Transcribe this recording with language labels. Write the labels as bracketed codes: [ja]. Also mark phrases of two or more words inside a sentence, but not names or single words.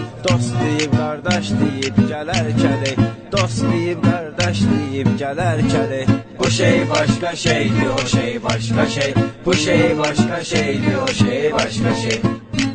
[az] Dost deyib qardaş deyib gələr kələk. Dost deyib qardaş deyib gələr kələk. [tr] Bu şey başka şeydi, o şey başka şey. Bu şey başka şeydi, o şey başka şey.